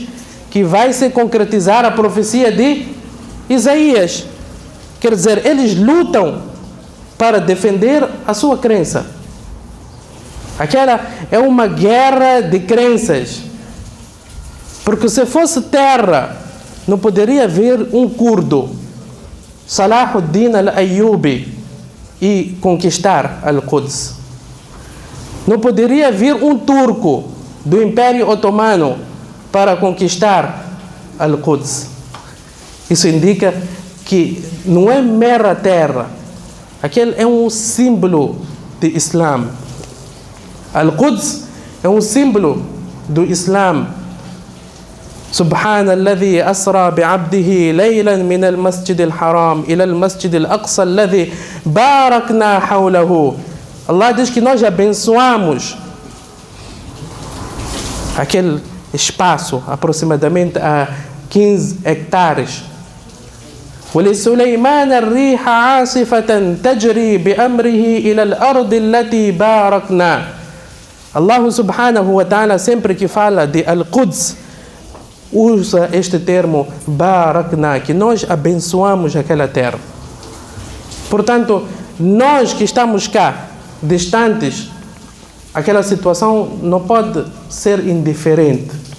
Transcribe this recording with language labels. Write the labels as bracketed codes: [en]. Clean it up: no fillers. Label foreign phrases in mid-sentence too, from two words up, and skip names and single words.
[pt] Que vai se concretizar a profecia de Isaías. Quer dizer, eles lutam para defender a sua crença. Aquela é uma guerra de crenças. Porque se fosse terra, não poderia vir um curdo, Salahuddin al-Ayyubi, e conquistar Al-Quds. Não poderia vir um turco do Império Otomano para conquistar Al-Quds. Isso indica que não é mera terra. Aquele é um símbolo de Islã. Al-Quds é um símbolo do Islã. [ar] سبحان الذي أسرى بعبده ليلا من المسجد الحرام إلى المسجد الأقصى الذي باركنا حوله. [pt] Allah diz que nós abençoamos aquele espaço aproximadamente a 15 hectares. [ar] ولسليمان الريح عاصفة تجري بأمره إلى الأرض التي باركنا. الله سبحانه وتعالى [pt] sempre que fala de Al-Quds usa este termo Barakna, que nós abençoamos aquela terra. Portanto, nós que estamos cá, distantes, aquela situação não pode ser indiferente.